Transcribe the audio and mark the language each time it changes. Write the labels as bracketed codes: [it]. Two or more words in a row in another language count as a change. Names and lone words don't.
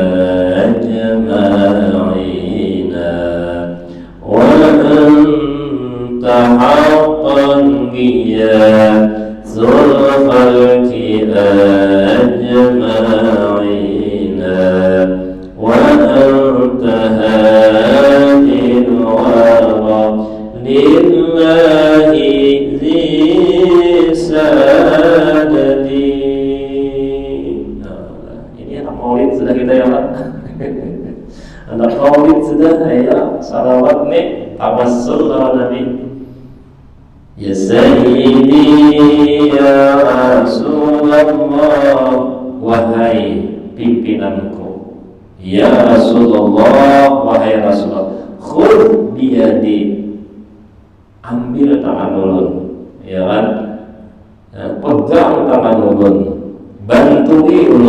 [ar] أجمعين وأنت حقا غياث الخلق أجمعين وأنت هادي الورى لله ذي السداد. [id] Ini anak maulid sudah kita ya Pak. Anak maulid sudah ya, salawat nih, tawassul sama Nabi. [ar] يا سيدي يا رسول الله, [id] wahai pimpinanku, [ar] يا رسول الله, [bjn] wahai Rasulullah, [ar] خذ بيدي, [bjn] ambil tangan ulun, ya kan, pegang tangan ulun, bantui ulun.